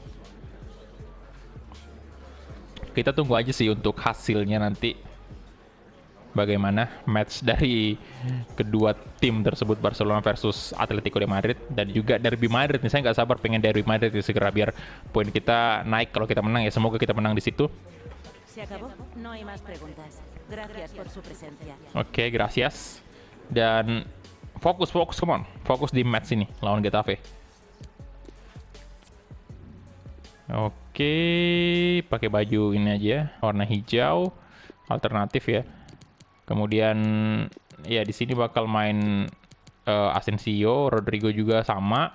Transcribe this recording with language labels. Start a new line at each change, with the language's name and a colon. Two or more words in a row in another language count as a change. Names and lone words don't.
Indonesian: Kita tunggu aja sih untuk hasilnya nanti, bagaimana match dari kedua tim tersebut, Barcelona versus Atletico de Madrid dan juga Derby Madrid nih. Saya nggak sabar pengen Derby Madrid segera biar poin kita naik kalau kita menang ya. Semoga kita menang di situ.
Spanish: Se acabó. No hay más preguntas. Gracias por su presencia.
Indonesian: Oke, gracias. Dan fokus,
English: come on.
Indonesian: Fokus di match ini lawan Getafe. Oke, pakai baju ini aja, warna hijau, alternatif ya. Kemudian ya di sini bakal main Asensio, Rodrigo juga sama.